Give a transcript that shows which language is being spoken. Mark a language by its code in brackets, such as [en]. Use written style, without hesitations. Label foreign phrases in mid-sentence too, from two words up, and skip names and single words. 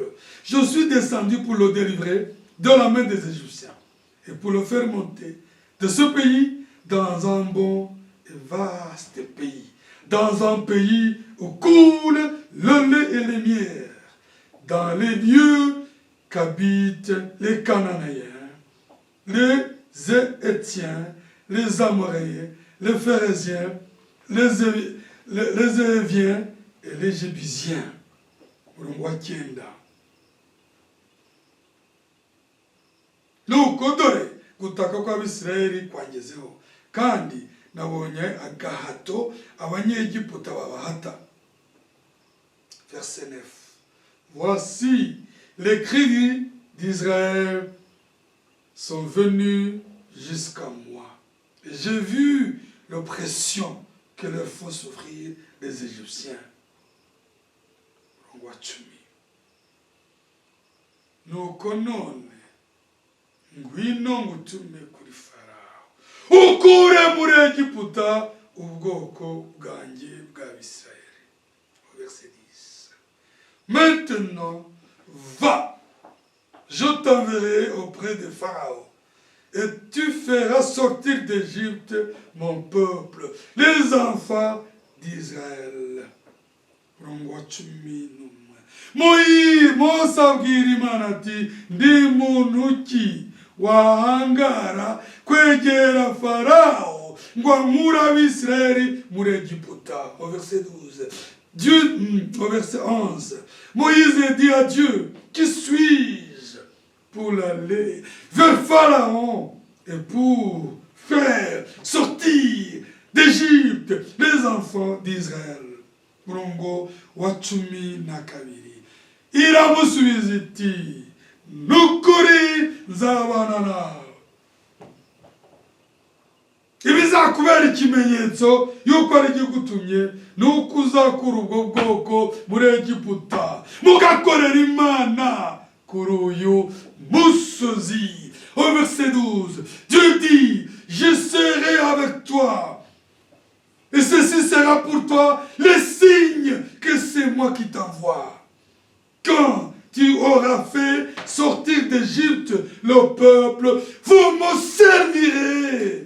[fr] Je suis descendu pour le délivrer de la main des Égyptiens et pour le faire monter de ce pays dans un bon et vaste pays, dans un pays où coule le lait et les miels, dans les lieux qu'habitent les Cananéens, les Hétiens, les Amoréens, les Phéréziens, les Éviens et les Jébusiens. [rw] Nuko dore gutaka kw'Abisirayeli kwangezeho, kandi nabonye agahato abanyegiputa babahata. [fr] Verset 9. Voici les cris d'Israël sont venus jusqu'à moi. J'ai vu l'oppression que leur font souffrir les Égyptiens. [rw] Nuko none ngwino ngutume kuri Farawo, ukure muri Egiputa ubwoko bwanjye bw'Abisirayeli. [fr] Verset 10. Maintenant, va, je t'enverrai auprès de Pharaon, et tu feras sortir d'Égypte mon peuple, les enfants d'Israël. [rw] Mose abwira Imana ati, ndi muntu ki wahangara kwegera Pharaon ngo ankure Abisirayeli muri Egiputa. [fr] Au verset 12. Dieu, au verset 11, Moïse dit à Dieu, qui suis-je pour aller vers Pharaon et pour faire sortir d'Égypte les enfants d'Israël? [rw] Murongo wa 12. Iramusubiza iti, nukuri nzabana nawe. ibizakubera ikimenyetso yuko ari igigutumye ni uko uzakura ubwo bwoko muri Egiputa mugakorera Imana kuri uyu musozi. [fr] Au verset 12, Dieu dit, je serai avec toi. Et ceci sera pour toi le signe que c'est moi qui t'envoie. Quand tu auras fait sortir d'Égypte le peuple, vous me servirez.